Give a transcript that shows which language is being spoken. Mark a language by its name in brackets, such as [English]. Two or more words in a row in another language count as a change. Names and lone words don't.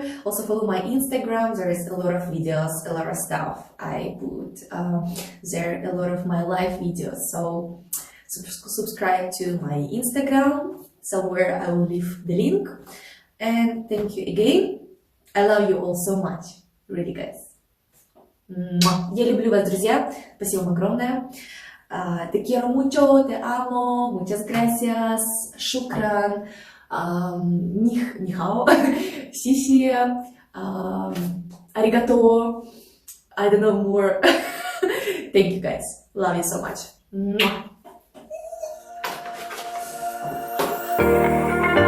[English] Also follow my Instagram. There is a lot of videos, a lot of stuff. I put there a lot of my live videos. So subscribe to my Instagram. Somewhere I will leave the link. And thank you again. I love you all so much. Really, guys. [Russian] Я люблю вас, друзья. Спасибо вам огромное. [Spanish] Te quiero mucho, te amo, muchas gracias, shukran, [Chinese] 你好, [Spanish] сиси, arigato, [English] I don't know more. Thank you guys. Love you so much.